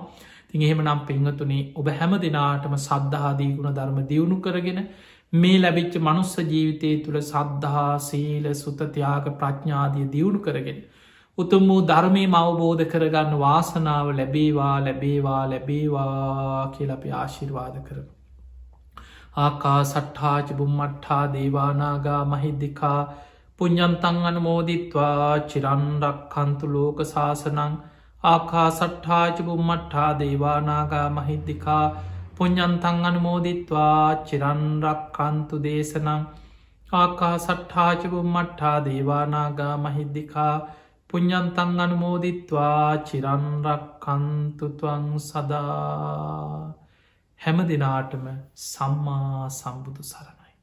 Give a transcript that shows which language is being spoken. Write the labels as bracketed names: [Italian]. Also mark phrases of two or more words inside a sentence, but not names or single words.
[Sinhala] තින් එහෙම නම් පෙංහතුනේ ඔබ හැම දෙනාටම සද්ධහාදී ගුණ ධර්ම දියුණු කරගෙන මේ ලැබිච්ච මනුස්ස ජීවිතය තුළ සද්ධහා සීල සුතතියාග ප්‍රඥාදිය දියුණු කරගෙන. උතුම් වූ ධර්මය අවබෝධ කරගන්න වාසනාව ලැබේවා ලැබේවා ලැබේවා කියල අපි ආශිර්වාද කරන. [Pali] ආකා සට්හාච බුම්මට්හා දේවානාගා මහිද්දිකා පුඤ්ඤන්තං අනුමෝදිත්වා චිරන්රක් කන්තු ලෝක ශාසනං ආකා සට්හාච බුම්මට්හා දේවානාගා මහිද්දිකා පුඤ්ඤන්තං අනුමෝදිත්වා චිරන්රක් කන්තු දේශනං ආකා සට්හාච බුම්මට්හා දේවානාගා මහිද්දිකා පුඤ්ඤන්තං අනුමෝදිත්වා චිරන්රක් කන්තුත්වං සදා. [Sinhala] හැම දෙනාටම සම්මා සම්බුදු සරණයි.